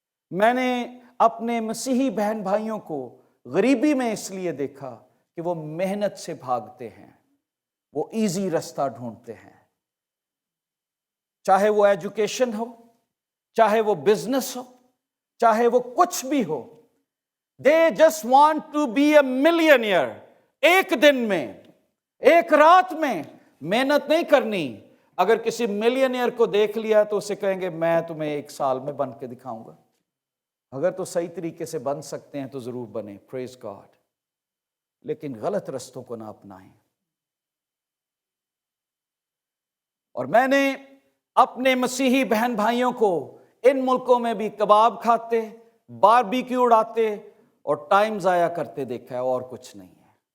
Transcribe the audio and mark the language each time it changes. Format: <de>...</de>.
<ur>میں نے اپنے مسیحی بہن بھائیوں کو غریبی میں اس لیے دیکھا کہ وہ محنت سے بھاگتے ہیں, وہ ایزی رستہ ڈھونڈتے ہیں, چاہے وہ ایجوکیشن ہو, چاہے وہ بزنس ہو, چاہے وہ کچھ بھی ہو.</ur> <en>They just want to be a millionaire.</en> <ur>ایک دن میں, ایک رات میں محنت نہیں کرنی. اگر کسی ملینئر کو دیکھ لیا تو اسے کہیں گے میں تمہیں 1 سال میں بن کے دکھاؤں گا. اگر تو صحیح طریقے سے بن سکتے ہیں تو ضرور بنے.</ur> <en>Praise God.</en> <ur>لیکن غلط رستوں کو نہ اپنائیں۔ اور میں نے اپنے مسیحی بہن بھائیوں کو ان ملکوں میں بھی کباب کھاتے، باربیکیو اڑاتے اور ٹائم ضائع کرتے دیکھا ہے، اور کچھ نہیں ہے۔</ur>